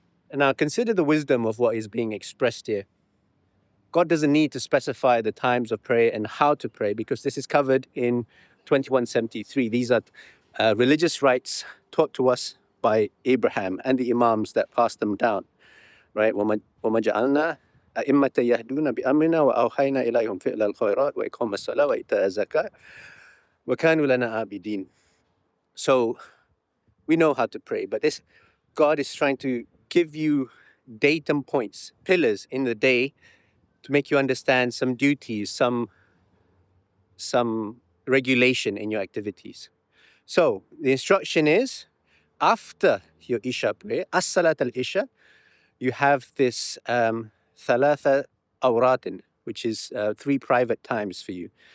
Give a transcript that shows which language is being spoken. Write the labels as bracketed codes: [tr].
[en] And now consider the wisdom of what is being expressed here. God doesn't need to specify the times of prayer and how to pray, because this is covered in 2173. These are religious rites taught to us by Abraham and the Imams that passed them down, right? [ar] وَمَا جَعَلْنَا أئمة يهدون بأمرنا وأوحينا إليهم فعل الخيرات وإقام الصلاة وإيتاء الزكاة وكانوا لنا عابدين. [en] So we know how to pray, but this God is trying to give you datum points, pillars in the day to make you understand some duties, some regulation in your activities. So the instruction is, after your Isha prayer, as-salat al-Isha, you have this thalatha awratin, which is 3 private times for you.